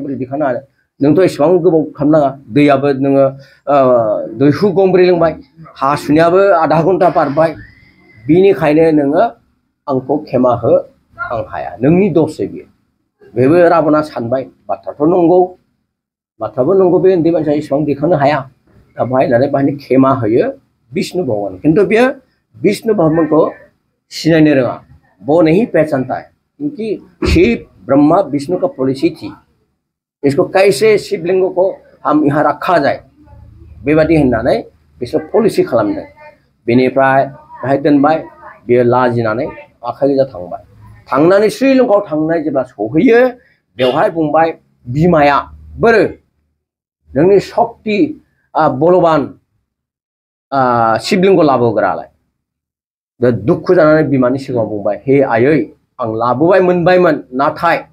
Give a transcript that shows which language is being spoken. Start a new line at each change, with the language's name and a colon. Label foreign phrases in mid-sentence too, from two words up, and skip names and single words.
Bodo: बोरै दैखांनो हानो नोंथ' एसेबां गोबाव खालामनाङा दैयाबो नोङो दैहु गंब्रै लोंबाय हासुनायाबो आधा घन्टा बारबाय बिनिखायनो नोङो आंखौ खेमा हो आं हाया नोंनि दससो बियो बेबो राबना सानबाय बाथ्राबो नंगौ बे उन्दै मानसिया एसेबां दैखांनो हाया दा बाहायनो खेमा होयो विष्णु भगवान किंतु बियो विष्णु
Hindi: भगवान को
Bodo: सिनायनो रोङा
Hindi: वो नहीं पहचानता है क्योंकि शिव ब्रह्मा विष्णु का पॉलिसी थी इसको कैसे शिवलिंग को हम यहाँ रखा जाए
Bodo: बेबादि होननानै बिसोर पलिसि खालामदों बेनिफ्राय बाहाय दोनबाय बियो लाजिनानै आखाइ गोजा थांनानै श्रीलंकायाव थांनाय जेब्ला सहैयो बेवहाय बुंबाय बिमाया बोरो नोंनि सक्ति बलवान शिवलिंग लाबोग्रालाय दा दुखु जानानै बिमानि सिगाङाव बुंबाय हे आयै आं लाबोबाय मोनबायमोन नाथाय